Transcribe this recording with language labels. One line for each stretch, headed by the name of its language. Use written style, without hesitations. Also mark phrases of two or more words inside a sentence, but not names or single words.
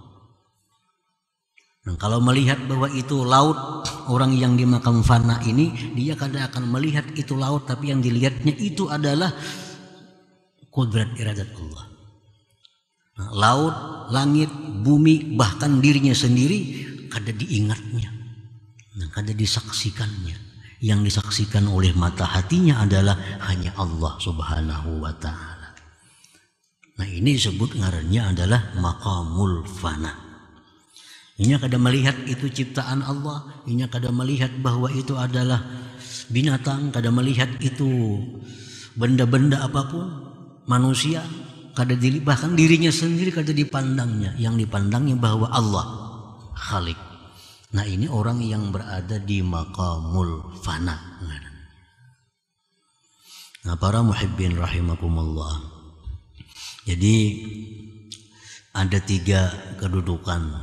Indonesian: Nah, kalau melihat bahwa itu laut, orang yang di makam fana ini dia kadang akan melihat itu laut, tapi yang dilihatnya itu adalah kudrat iradat Allah.
Banjar: Nah, laut, langit, bumi, bahkan dirinya sendiri kada diingatnya, nah, kada disaksikannya.
Indonesian: Yang disaksikan oleh mata hatinya adalah hanya
Arabic: الله سبحانه وتعالى.
Banjar: Nah, ini disebut ngarannya adalah
Arabic: مقام الفناء.
Banjar: Inya kada melihat itu ciptaan Allah, inya kada melihat bahwa itu adalah binatang, kada melihat itu benda-benda apapun, manusia, kada bahkan dirinya sendiri kada dipandangnya,
Indonesian: yang dipandangnya bahwa Allah Khalik. Nah, ini orang yang berada di
Arabic: مقام الفناء.
Indonesian: Nah, para
Arabic: محبين رحمكم الله.
Indonesian: Jadi ada 3 kedudukan.